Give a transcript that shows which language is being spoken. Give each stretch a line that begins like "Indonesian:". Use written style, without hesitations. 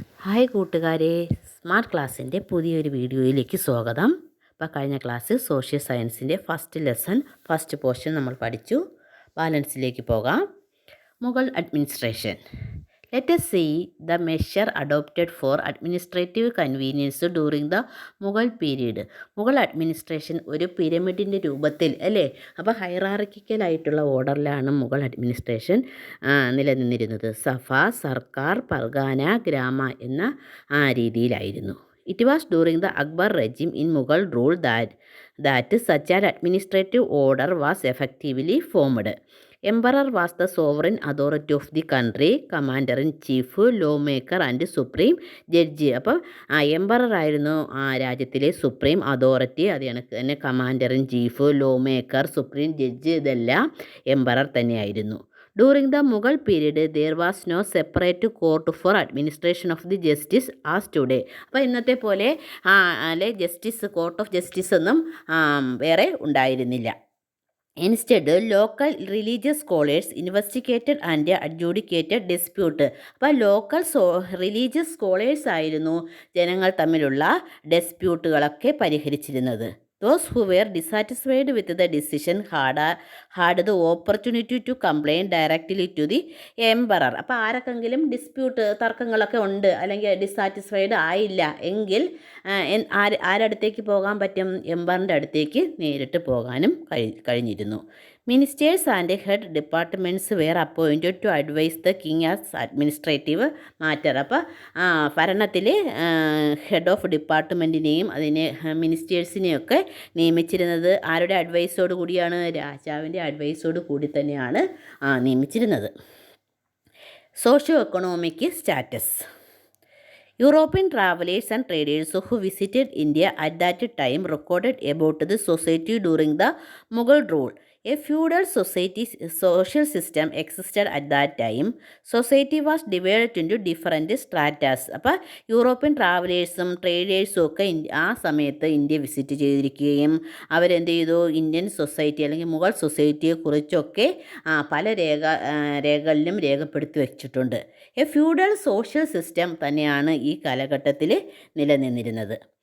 Malayalam: Hi കൂട്ടുകാരെ, smart ക്ലാസ്സിൻ്റെ പുതിയൊരു വീഡിയോയിലേക്ക് സ്വാഗതം. അപ്പോൾ കഴിഞ്ഞ ക്ലാസ്സിൽ സോഷ്യൽ സയൻസിൻ്റെ ഫസ്റ്റ് ലെസൺ ഫസ്റ്റ് പോർഷൻ നമ്മൾ പഠിച്ചു. ബാലൻസിലേക്ക് പോകാം. Mughal administration.
English: Let us see the measure adopted for administrative convenience during the Mughal period.
Malayalam: Mughal administration ഒരു പിരമിഡിൻ്റെ രൂപത്തിൽ അല്ലേ, അപ്പോൾ ഹൈറാർക്കിക്കലായിട്ടുള്ള ഓർഡറിലാണ് മുഗൾ അഡ്മിനിസ്ട്രേഷൻ നിലനിന്നിരുന്നത്. സഫ, സർക്കാർ, പർഗാന, ഗ്രാമ എന്ന രീതിയിലായിരുന്നു.
English: It was during the Akbar regime in Mughal rule that such an administrative order was effectively formed. Emperor was the sovereign authority of the country, commander-in-chief, lawmaker and supreme judge.
Malayalam: അപ്പം emperor ആയിരുന്നു രാജ്യത്തിലെ supreme authority. അത് കണക്ക് തന്നെ commander in chief, ലോമേക്കർ, supreme judge, ഇതെല്ലാം emperor തന്നെയായിരുന്നു.
English: During the Mughal period, there was no separate court for administration of the justice as today.
Malayalam: അപ്പോൾ ഇന്നത്തെ പോലെ അല്ലെ ജസ്റ്റിസ്, കോർട്ട് ഓഫ് ജസ്റ്റിസ് ഒന്നും വേറെ ഉണ്ടായിരുന്നില്ല.
English: Instead, local religious scholars investigated and adjudicated dispute.
Malayalam: അപ്പോൾ ലോക്കൽ റിലീജിയസ് സ്കോളേഴ്സ് ആയിരുന്നു ജനങ്ങൾ തമ്മിലുള്ള ഡിസ്പ്യൂട്ടുകളൊക്കെ പരിഹരിച്ചിരുന്നത്.
English: Those who were dissatisfied with the decision had the opportunity to complain directly to the emperor.
Malayalam: അപ്പോൾ ആരൊക്കെങ്കിലും തർക്കങ്ങളൊക്കെ ഉണ്ട് അല്ലെങ്കിൽ ഡിസാറ്റിസ്ഫൈഡ് ആയില്ല എങ്കിൽ ആരടുത്തേക്ക് പോകാൻ പറ്റും? എംപറിൻ്റെ അടുത്തേക്ക് നേരിട്ട് പോകാനും കഴിഞ്ഞിരുന്നു.
English: Ministers and head departments were appointed to advise the king as administrative matter.
Malayalam: അപ്പോൾ ഭരണത്തിൽ ഹെഡ് ഓഫ് ഡിപ്പാർട്ട്മെൻറ്റിനെയും അതിനെ മിനിസ്റ്റേഴ്സിനെയൊക്കെ നിയമിച്ചിരുന്നത് ആരുടെ അഡ്വൈസോട് കൂടിയാണ്? രാജാവിൻ്റെ അഡ്വൈസോട് കൂടി തന്നെയാണ് നിയമിച്ചിരുന്നത്.
English: Socio economic status. European travelers and traders who visited India at that time recorded about the society during the Mughal rule. A feudal social system existed at that time. Society was divided into different stratas.
Malayalam: അപ്പോൾ European ട്രാവലേഴ്സും ട്രേഡേഴ്സും ഒക്കെ ആ സമയത്ത് India visit ചെയ്തിരിക്കുകയും അവരെന്ത് ചെയ്തു? Indian society അല്ലെങ്കിൽ മുഗൾ സൊസൈറ്റിയെക്കുറിച്ചൊക്കെ പല രേഖകളിലും രേഖപ്പെടുത്തി വച്ചിട്ടുണ്ട്. എ ഫ്യൂഡൽ സോഷ്യൽ സിസ്റ്റം തന്നെയാണ് ഈ കാലഘട്ടത്തിൽ നിലനിന്നിരുന്നത്.